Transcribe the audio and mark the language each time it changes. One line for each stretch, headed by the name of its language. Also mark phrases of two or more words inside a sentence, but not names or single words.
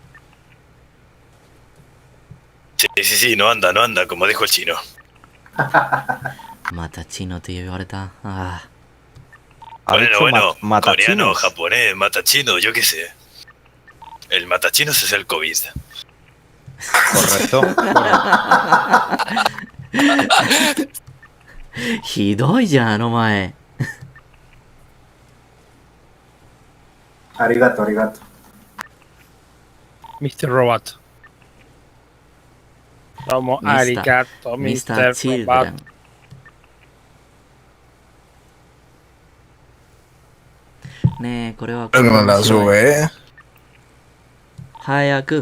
Spanish: Sí, no anda, como dijo el chino.
Japanese: Mata chino って言われた. Ah.
Spanish: Bueno, matachinos. coreano, japonés, matachino, yo qué sé. El matachinos es el COVID. Correcto.
Japanese: ひどいや、お前.
Spanish: Arigato. Mr. Robot. Vamos, arigato, Mr. Robot. No la sube, ¿eh? Hayaku.